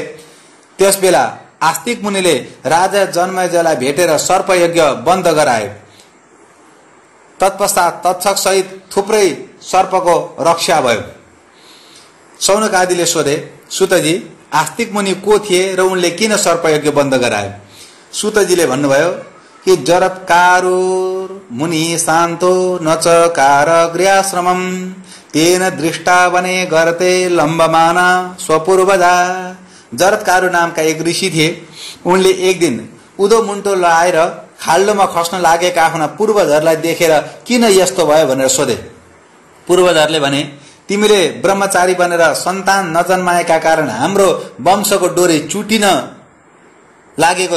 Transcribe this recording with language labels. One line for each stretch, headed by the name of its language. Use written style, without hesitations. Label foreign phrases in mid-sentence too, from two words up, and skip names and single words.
Nepali: त्यसबेला आस्तिक मुनिले राजा जन्मेजयलाई भेटेर सर्पयज्ञ बन्द गराए। तत्पश्चात तक्षक सहित थुप्रै सर्पको रक्षा भयो। सौनकादिले सोधे, सुतजी, आस्तिक मुनि को थिए र उनले किन सर्पयज्ञ बन्द गराए? सुतजीले भन्नुभयो कि
Sanskrit: जरत्कारु मुनि शान्तो नचकार गृहाश्रमम तेन दृष्टा वने गर्ते लम्बमाना स्वपूर्वजा।
Nepali: जरत्कारु नामका एक ऋषि थिए। उनले एक दिन उदो मुन्टो लाएर खाल्डोमा खस्न लागेका आफ्ना पूर्वजहरूलाई देखेर किन यस्तो भयो भनेर सोधे। पूर्वजहरूले भने, तिमीले ब्रह्मचारी बनेर सन्तान नजन्माएका कारण हाम्रो वंशको डोरी चुटिन लागेको छ।